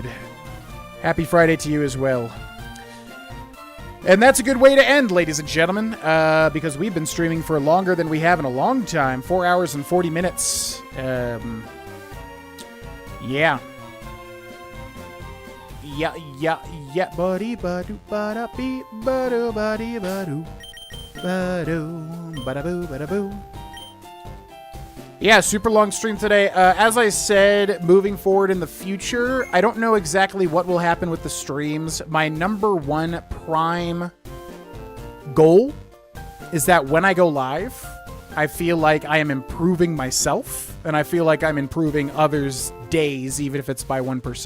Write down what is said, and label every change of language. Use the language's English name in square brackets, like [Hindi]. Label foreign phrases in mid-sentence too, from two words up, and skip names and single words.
[English] Happy Friday to you as well. And that's a good way to end, ladies and gentlemen, because we've been streaming for longer than we have in a long time. 4 hours and 40 minutes. Yeah. Yeah, buddy, badu, bada, beep, badu, buddy, badu, badu, bada, bada, boo. Yeah, super long stream today. As I said, moving forward in the future, I don't know exactly what will happen with the streams. My number one prime goal is that when I go live, I feel like I am improving myself, and I feel like I'm improving others' days, even if it's by 1%.